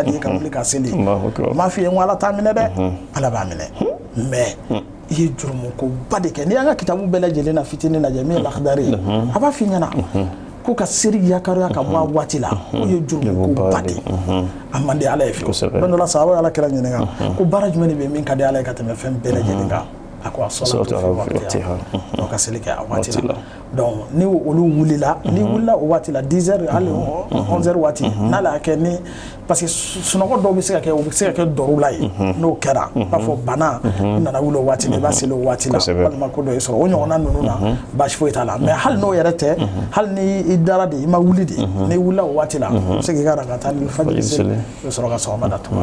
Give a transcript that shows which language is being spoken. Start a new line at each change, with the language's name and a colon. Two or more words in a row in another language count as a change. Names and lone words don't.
Bambara: di ye ka wuli ka seli m'a f'i ye n ko ala t'a minɛ dɛ ala b'a minɛ mais i ye jurumukoba de kɛ n'i y'an ka kitabu bɛɛ lajɛlen na fitinin lajɛ min ye lakhdari ye a b'a f'i ɲɛna ko ka seri yakaruya ka bɔ a waati la o ye jurumukoba de a man di ala ye fiyewu don dɔ la sahaba ye ala kira ɲininka ko baara jumɛn de bɛ min ka di ala ye ka tɛmɛ fɛn bɛɛ lajɛlen kan a ko a
Arabic: صلاة في وقتها
Bambara: ka seli kɛ a waati la donc ni olu wulila ni wulila o waati la 10h hali 11h waati n'ale y'a kɛ ni
French: parce que
Bambara: sunɔgɔ dɔw bɛ se ka kɛ o bɛ se ka kɛ dɔrɔla ye n'o kɛra i b'a fɔ bana i nana wuli o waati la i b'a seli o waati la walima ko dɔ y'i sɔrɔ o ɲɔgɔnna ninnu na baasi foyi t'a la mais hali n'o yɛrɛ tɛ hali ni i dara de i ma wuli de n'i wulila o waati la i bɛ se k'i ka
Arabic: ركعتا الفجر
Bambara: seli i bɛ sɔrɔ ka sɔgɔmada tuma